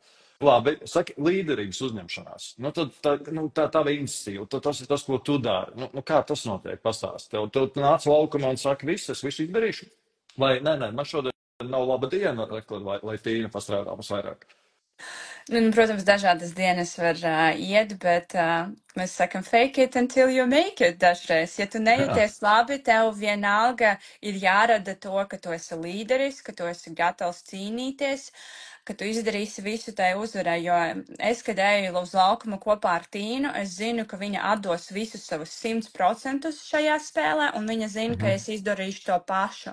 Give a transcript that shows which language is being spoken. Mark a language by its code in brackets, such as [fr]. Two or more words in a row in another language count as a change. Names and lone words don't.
[lv] Labi, saki, līderības uzņemšanās. Nu, tad tā iniciatīva, tas ir tas, ko tu dari. Nu, kā tas notiek? Pastāst. Tev nāc laukumā un saka, es visu izdarīšu. Vai, nē, man šodien nav laba diena, lai Tīna pastrādā mums vairāk. Protams, dažādas dienas var iet, bet mēs sakam [en] fake it until you make it [lv] dažreiz. Ja tu nejūties labi, tev vienalga ir jārada to, ka tu esi līderis, ka tu esi gatavs cīnīties, ka tu izdarīsi visu tai uzvarai, jo es, kad eju uz laukumu kopā ar Tīnu, es zinu, ka viņa atdos visus savus 100% šajā spēlē, un viņa zina, ka es izdarīšu to pašu.